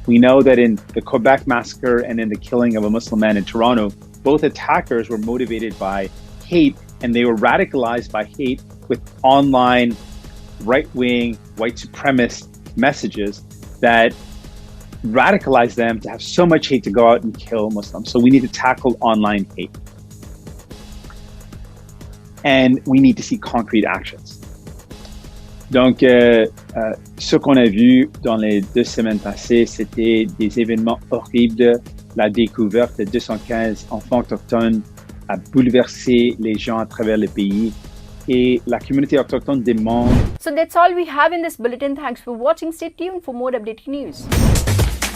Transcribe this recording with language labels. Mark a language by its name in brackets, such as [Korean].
[English] We know that in the Quebec massacre and in the killing of a Muslim man in Toronto, both attackers were motivated by hate, and they were radicalized by hate with online right-wing white supremacist messages that radicalize them to have so much hate to go out and kill Muslims. So we need to tackle online hate. And we need to see concrete actions. [French] Donc, ce qu'on a vu dans les 2 semaines passées, c'était des événements horribles. La découverte de 215 enfants autochtones a bouleversé les gens à travers le pays. Et la communauté autochtone demande. [English] So that's all we have in this bulletin. Thanks for watching. Stay tuned for more updated news.